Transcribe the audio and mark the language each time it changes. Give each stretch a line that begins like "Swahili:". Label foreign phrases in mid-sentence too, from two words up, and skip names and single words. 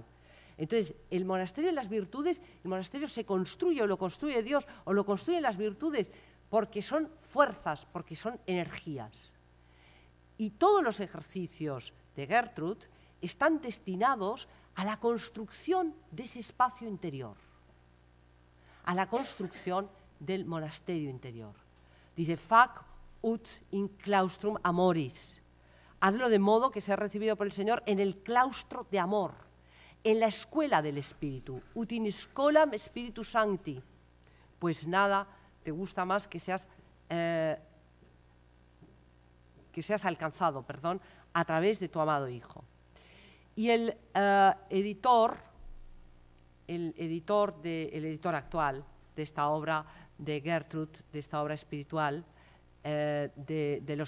Spanish: Entonces, el monasterio de las virtudes, el monasterio se construye o lo construye Dios o lo construyen las virtudes porque son fuerzas, porque son energías. Y todos los ejercicios de Gertrud están destinados a la construcción de ese espacio interior, a la construcción del monasterio interior. Dice,
Latin: fac ut in claustrum amoris.
Spanish: Hazlo de modo que sea recibido por el Señor en el claustro de amor, en la escuela del Espíritu,
Latin: ut in scholam Spiritus Sancti.
Spanish: Pues nada te gusta más que seas alcanzado, a través de tu amado Hijo. Y el editor actual de esta obra de Gertrud, de esta obra espiritual, de los